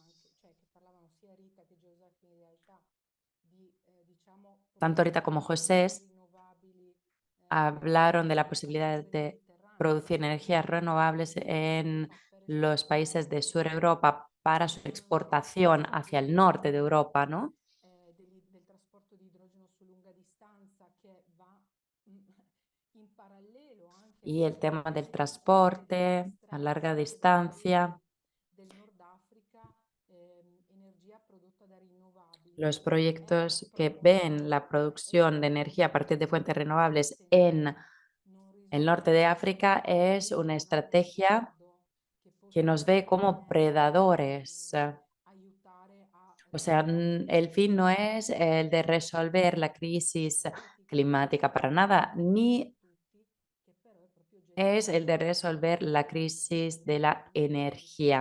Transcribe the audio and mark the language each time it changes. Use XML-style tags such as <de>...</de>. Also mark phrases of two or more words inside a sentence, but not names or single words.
<es>Tanto Rita como José hablaron de la posibilidad de producir energías renovables en los países de Sur Europa para su exportación hacia el norte de Europa, ¿no?</es> <it>del trasporto di idrogeno su lunga distanza che va in parallelo anche</it> <es>Y el tema del transporte a larga distancia,</es> <it>del Nord Africa, energia prodotta da rinnovabili.</it> <es>los proyectos que ven la producción de energía a partir de fuentes renovables en el norte de África es una estrategia que nos ve como predadores. O sea, el fin no es el de resolver la crisis climática para nada, ni es el de resolver la crisis de la energía.</es>